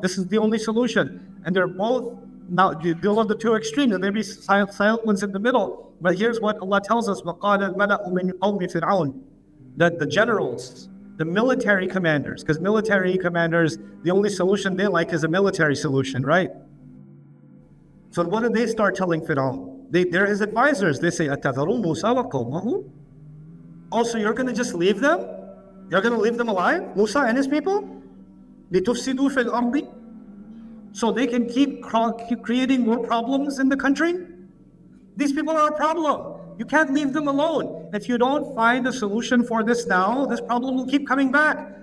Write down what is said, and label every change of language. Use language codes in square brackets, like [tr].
[en] This is the only solution. And they're both now they'll have the two extremes, and there be silent ones in the middle. But here's what Allah tells us: [ar] وَقَالَ الْمَلَأُ مِنْ قَوْمِ فِرْعَوْنَ. [en] That the generals, the military commanders, because military commanders, the only solution they like is a military solution, right? So what do they start telling Pharaoh? They're his advisors. They say, [ar] أَتَذَرُوا مُوسَى وَقَوْمَهُ. [en] Also, you're going to just leave them? You're going to leave them alive? Musa and his people? [ar] لِتُفْسِدُوا فِي الْأَرْضِ. [en] So they can keep creating more problems in the country? These people are a problem. You can't leave them alone. If you don't find a solution for this now, this problem will keep coming back.